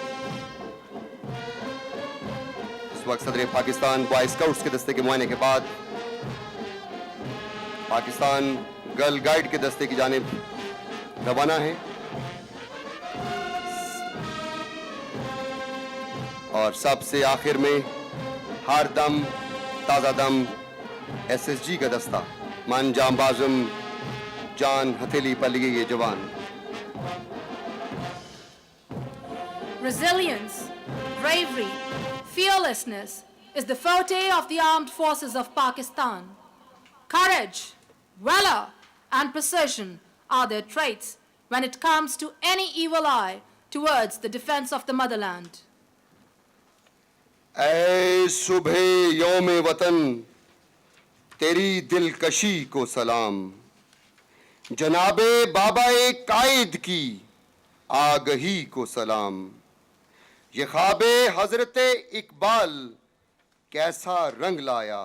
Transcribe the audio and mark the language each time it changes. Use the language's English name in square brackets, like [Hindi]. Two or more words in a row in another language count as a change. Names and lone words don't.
[Urdu] اس وقت صدر پاکستان بوائے اسکاؤٹس کے دستے کے معائنے کے بعد پاکستان گرل گائیڈ کے دستے کی جانب روانہ ہیں اور سب سے آخر میں ہر دم تازہ دم ایس ایس جی کا دستہ من جام بازم جان ہتھیلی پر لیے یہ جوان. [English] Resilience, bravery, fearlessness is the forte of the armed forces of Pakistan. Courage, valor, and precision are their traits when it comes to any evil eye towards the defense of the motherland. [Urdu] اے صبح یوم وطن تیری دلکشی کو سلام. جناب بابا قائد کی آگہی کو سلام. یہ خواب حضرت اقبال کیسا رنگ لایا.